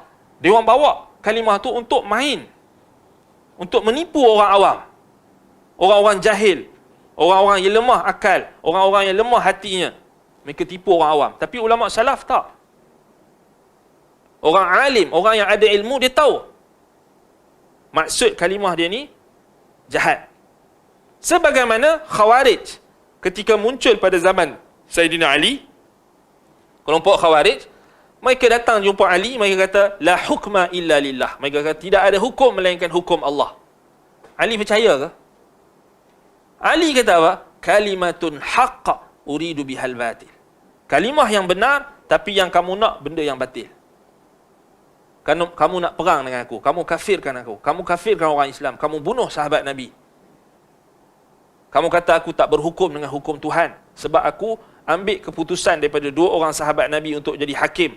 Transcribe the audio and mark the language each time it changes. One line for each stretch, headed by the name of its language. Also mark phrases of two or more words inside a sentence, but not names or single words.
Malay: Dia orang bawa kalimah tu untuk main. Untuk menipu orang awam. Orang-orang jahil. Orang-orang yang lemah akal. Orang-orang yang lemah hatinya. Mereka tipu orang awam. Tapi ulama salaf tak. Orang alim, orang yang ada ilmu, dia tahu maksud kalimah dia ni jahat. Sebagaimana Khawarij ketika muncul pada zaman Sayyidina Ali, kelompok Khawarij, mereka datang jumpa Ali, mereka kata
Arabic: لا حكم إلا لله.
Malay: Mereka kata tidak ada hukum melainkan hukum Allah. Ali percaya ke? Ali kata apa?
Arabic: كلمة حق أريد بها الباطل.
Malay: Kalimah yang benar, tapi yang kamu nak benda yang batil. Kamu nak perang dengan aku, kamu kafirkan aku, kamu kafirkan orang Islam, kamu bunuh sahabat Nabi. Kamu kata aku tak berhukum dengan hukum Tuhan sebab aku ambil keputusan daripada dua orang sahabat Nabi untuk jadi hakim.